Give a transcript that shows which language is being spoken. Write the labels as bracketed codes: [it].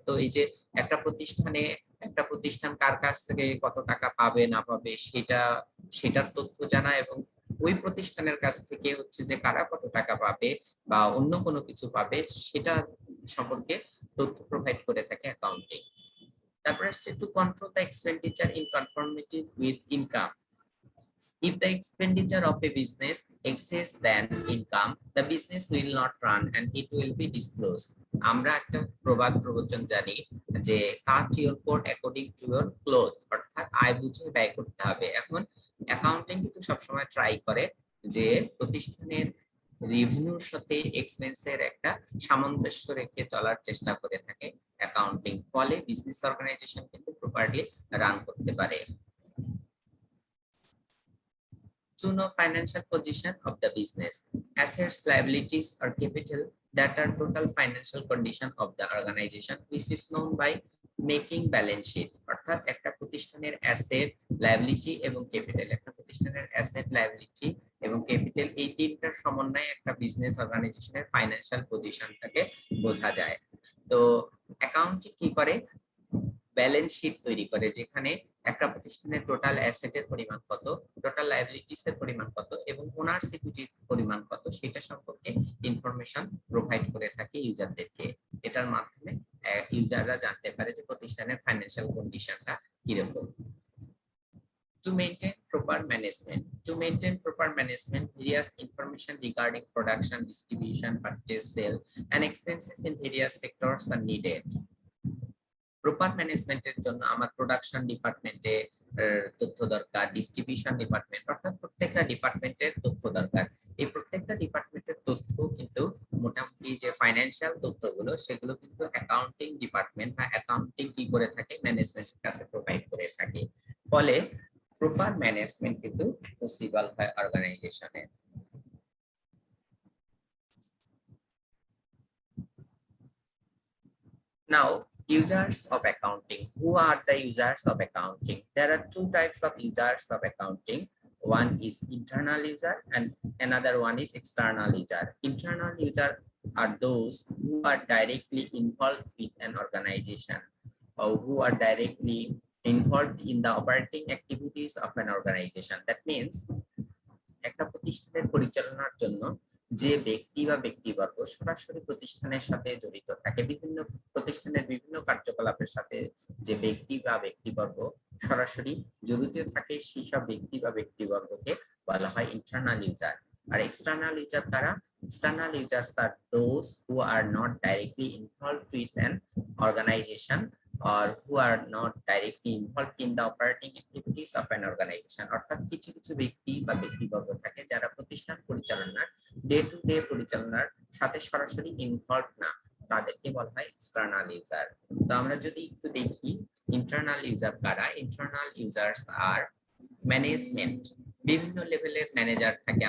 [bn] তো এই যে একটা প্রতিষ্ঠান কার কাছ থেকে কত টাকা পাবে না পাবে সেটার তথ্য জানা, এবং ওই প্রতিষ্ঠানের কাছ থেকে হচ্ছে যে কারা কত টাকা পাবে বা অন্য কোনো কিছু পাবে সেটা সম্পর্কে তথ্য প্রোভাইড করে থাকে অ্যাকাউন্টিং। তারপরে আসছে [en] To control the expenditure in conformity with income. If the expenditure of a business exceeds than income, the business will not run and it will be disclosed. [bn] আমরা একটা প্রবাদ প্রবচন জানি যে [en] cut your coat according to your cloth, [bn] অর্থাৎ আয় বুঝে ব্যয় করতে হবে। এখন অ্যাকাউন্টিং কিন্তু সবসময় ট্রাই করে যে প্রতিষ্ঠানের রেভিনিউর সাথে এক্সপেন্সের একটা সামঞ্জস্য রেখে চলার চেষ্টা করে থাকে অ্যাকাউন্টিং, ফলে বিজনেস অর্গানাইজেশন কিন্তু প্রপারলি রান করতে পারে। [en] To know financial position of the business, assets, liabilities, or capital, that are total financial condition of the organization, which is known by making balance sheet. [bn] অর্থাৎ একটা প্রতিষ্ঠানের asset, liability এবং capital, একটা প্রতিষ্ঠানের asset, liability এবং capital, এই তিনটার সমন্বয়ে একটা বিজনেস অর্গানাইজেশনের ফাইন্যান্সিয়াল পজিশনটাকে বোঝা যায়। তো অ্যাকাউন্টিং কি করে, ব্যালেন্স শিট তৈরি করে, যেখানে একটা প্রতিষ্ঠানের টোটাল অ্যাসেটের পরিমাণ কত, টোটাল লায়াবিলিটিস এর পরিমাণ কত এবং ওনার্স ইকুইটির পরিমাণ কত সেটা সম্পর্কে ইনফরমেশন প্রোভাইড করে থাকে ইউজারদেরকে। এটার মাধ্যমে ইউজাররা জানতে পারে যে প্রতিষ্ঠানের ফাইন্যান্সিয়াল কন্ডিশনটা কিরকম। [en] To maintain proper management. To maintain proper management, various information regarding production, distribution, purchase, sale, and expenses in various sectors are needed. [bn] Proper ম্যানেজমেন্টের জন্য আমার প্রোডাকশন ডিপার্টমেন্টে তথ্য দরকার, ডিস্ট্রিবিউশন ডিপার্টমেন্ট, অর্থাৎ প্রত্যেকটা ডিপার্টমেন্টের তথ্য দরকার। এই প্রত্যেকটা ডিপার্টমেন্টের তথ্য কিন্তু মোটামুটি যে ফাইন্যান্সিয়াল তথ্যগুলো সেগুলো কিন্তু অ্যাকাউন্টিং ডিপার্টমেন্ট বা অ্যাকাউন্টিং কি করে থাকে, ম্যানেজমেন্টের কাছে প্রোভাইড করে থাকে। ফলে প্রপার ম্যানেজমেন্ট কিন্তু পসিবল হয় অর্গানাইজেশনে। [en] Now, users of accounting. Who are the users of accounting? There are two types of users of accounting. One is internal user and another one is external user. Internal user are those who are directly involved with an organization. who are directly involved in the operating activities of an organization. That means [bn] একটা প্রতিষ্ঠানের পরিচালনার জন্য যে ব্যক্তি বা ব্যক্তিবর্গ সরাসরি প্রতিষ্ঠানের সাথে জড়িত থাকে, বিভিন্ন প্রতিষ্ঠানের বিভিন্ন কার্যকলাপের সাথে যে ব্যক্তি বা ব্যক্তিবর্গ সরাসরি জড়িত থাকে, সেই সব ব্যক্তি বা ব্যক্তিবর্গকে বলা হয় ইন্টারনাল ইউজার। আর এক্সটার্নাল ইউজার তারা, [en] external users are those who are not directly involved with an organization or who are not directly involved in the operating activities of an organization। [bn] অর্থাৎ কিছু কিছু ব্যক্তি বা ব্যক্তিবর্গ থাকে যারা প্রতিষ্ঠান পরিচালনার ডে টু ডে পরিচালনার সাথে সরাসরি ইনভলভ না, তাদেরকে বলা হয় এক্সটার্নাল ইউজার। তো আমরা যদি একটু দেখি ইন্টারনাল ইউজার কারা। ইন্টারনাল ইউজার্স আর ম্যানেজমেন্ট, বিভিন্ন লেভেলের ম্যানেজার থাকে।